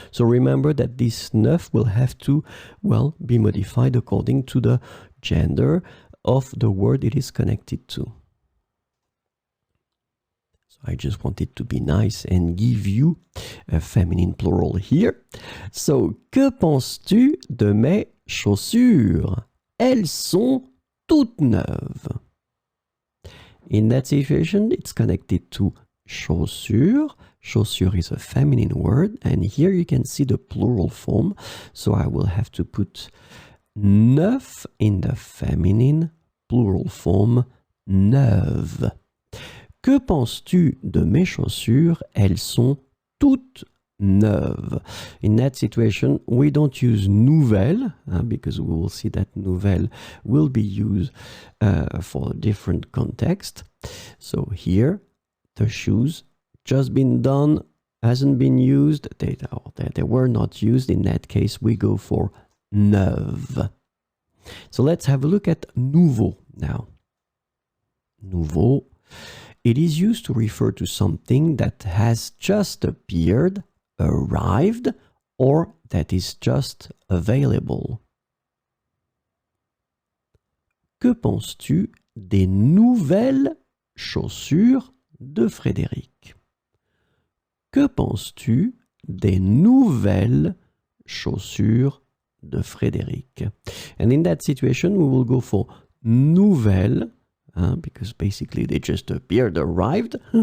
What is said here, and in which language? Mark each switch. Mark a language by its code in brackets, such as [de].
[en] So remember that this neuf will have to, well, be modified according to the gender of the word it is connected to. I just wanted to be nice and give you a feminine plural here. [fr] So, que penses-tu de mes chaussures? Elles sont toutes neuves. [en] In that situation, it's connected to chaussures. Chaussure is a feminine word, and here you can see the plural form. So I will have to put neuf in the feminine plural form, neuve. [fr] Que penses-tu de mes chaussures? Elles sont toutes neuves. [en] In that situation, we don't use nouvelle, because we will see that nouvelle will be used for a different context. So here, the shoes just been done, hasn't been used, they were not used. In that case, we go for neuve. So let's have a look at nouveau now. Nouveau. It is used to refer to something that has just appeared, arrived, or that is just available. [fr] Que penses-tu des nouvelles chaussures de Frédéric? Que penses-tu des nouvelles chaussures de Frédéric? [en] And in that situation, we will go for nouvelles, because basically they just appeared, arrived.